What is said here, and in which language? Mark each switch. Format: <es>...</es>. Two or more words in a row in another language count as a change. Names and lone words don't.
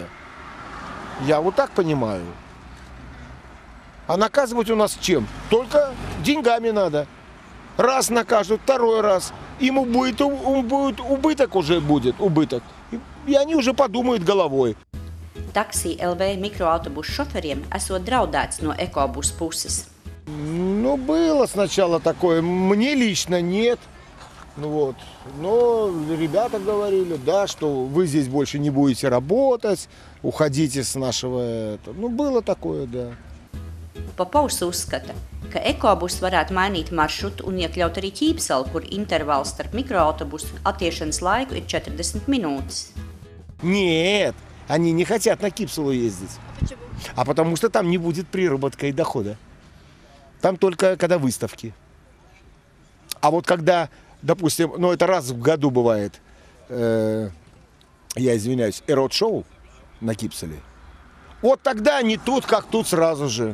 <ru>Я вот так понимаю. А наказывать у нас чем? Только деньгами надо. Раз накажут, второй раз. Ему будет убыток убыток. И они уже подумают головой.</ru> <lv>Taxi LV mikroautobusu šoferiem esot draudēts no ekobusu puses.</lv> <ru>Было сначала такое. Мне лично нет. Ну вот. Но ребята говорили, да, что вы здесь больше не будете работать, уходите с нашего... Ну, было такое, да.</ru> <lv>Popovs uzskata, ka ekobus varētu mainīt maršrutu un iekļaut arī Ķīpsalu, kur intervāls starp mikroautobusu attiešanas laiku ir 40 minūtes.</lv> <ru>Нет, они не хотят на Кипсулу ездить. Почему? А потому что там не будет приработка и дохода. Там только когда выставки. А вот когда, допустим, ну это раз в году бывает, я извиняюсь, эрот-шоу на Кипселе, вот тогда они тут, как тут сразу же.</ru>